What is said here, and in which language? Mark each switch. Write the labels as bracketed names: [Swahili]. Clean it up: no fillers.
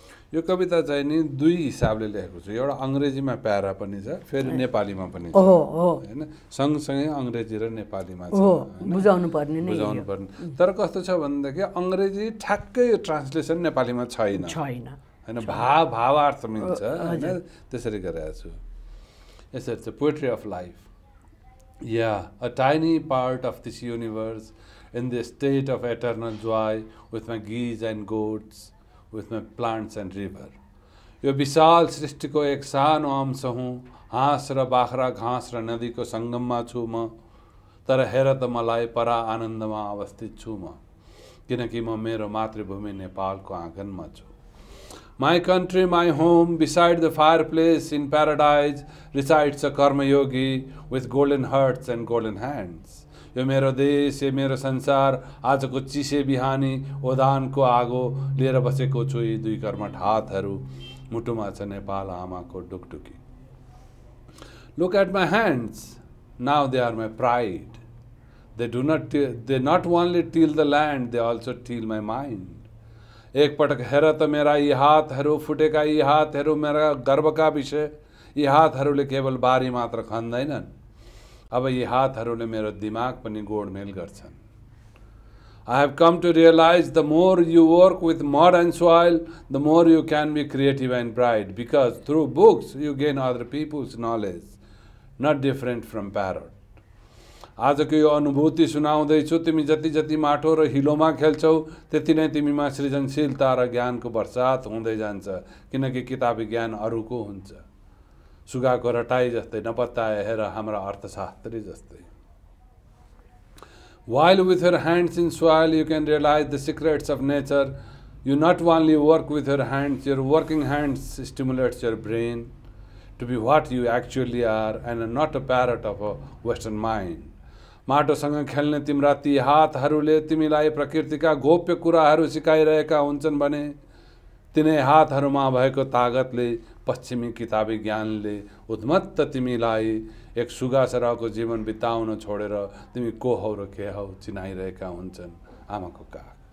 [Nepali] यो कविता चाहिँ नि दुई हिसाबले लेखेको छु। एउटा अङ्ग्रेजीमा प्यारा पनि छ, फेरि नेपालीमा पनि छ हैन, सँगसँगै अङ्ग्रेजी र नेपालीमा छ। बुझाउनु पर्ने। तर कस्तो छ भनेदेखि अङ्ग्रेजी ठ्याक्कै ट्रान्सलेसन नेपालीमा छैन हैन, भावार्थ मिल्छ हैन, त्यसरी गरेको छु। यसरी छ [English] Poetry of life. A tiny part of this universe in the state of eternal joy with my geese and goats, with my plants and river. [Nepali] यो विशाल सृष्टिको एक सानो अंश हुँ, हाँस र बाख्रा घाँस र नदीको सङ्गममा छु म, तर हेर त मलाई परा आनन्दमा अवस्थित छु म, किनकि म मेरो मातृभूमि नेपालको आँगनमा छु। [English] My country, my home, beside the fireplace in paradise resides a कर्मयोगी with golden hearts and golden hands. [Nepali] यो मेरो देश, यो मेरो संसार, आजको चिसे बिहानी ओदानको आगो लिएर बसेको छु यी दुई कर्मठ हातहरू, मुटुमा छ नेपाल आमाको Dukduki. [English] Look at my hands, now they are my pride. They not only till the land, they also till my mind. [Nepali] एक पटक हेर त मेरा यी हातहरू, फुटेका यी हातहरू मेरा गर्वका विषय, यी हातहरूले केवल बारी मात्र खन्दैनन्, अब यी हातहरूले मेरो दिमाग पनि गोडमेल गर्छन्। [English] I have come to realize the more you work with mud and soil, the more you can be creative and bright, because through books you gain other people's knowledge, not different from parrot. [Nepali] आजको यो अनुभूति सुनाउँदैछु, तिमी जति जति माटो र हिलोमा खेल्छौ त्यति नै तिमीमा सृजनशीलता र ज्ञानको वर्षात हुँदै जान्छ, किनकि किताबी ज्ञान अरूको हुन्छ। सुगाको रटाई जस्तै नपत्ताए हेर हाम्रा अर्थशास्त्री जस्तै। [English] While with your hands in soil you can realize the secrets of nature, you not only work with your hands, your working hands stimulates your brain to be what you actually are and not a parrot of a Western mind. [Nepali] माटोसँग खेल्ने तिम्रा ती हातहरूले तिमीलाई प्रकृतिका गोप्य कुराहरू सिकाइरहेका हुन्छन् भने तिनै हातहरूमा भएको तागतले पश्चिमी किताबी ज्ञानले उन्मत्त तिमीलाई एक सुगा सरहको जीवन बिताउन छोडेर तिमी को हौ र के हौ चिनाइरहेका हुन्छन् आमाको काख।